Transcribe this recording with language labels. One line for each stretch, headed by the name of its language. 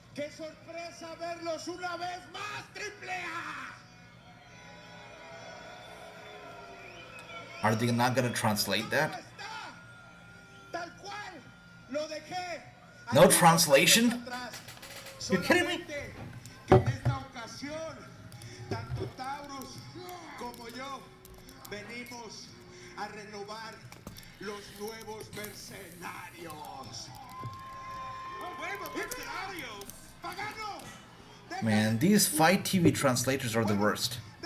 Spanish: ¡Qué sorpresa verlos una vez más, Triple A!
English: Are they not going to translate that?
Spanish: Tal cual, lo dejé.
English: No translation? You kidding me?
Spanish: Que en esta ocasión, tanto Taurus como yo venimos a renovar los nuevos mercenarios. ¡Nuevos mercenarios! ¡Pagano!
English: Man, these Fight TV translators are the worst.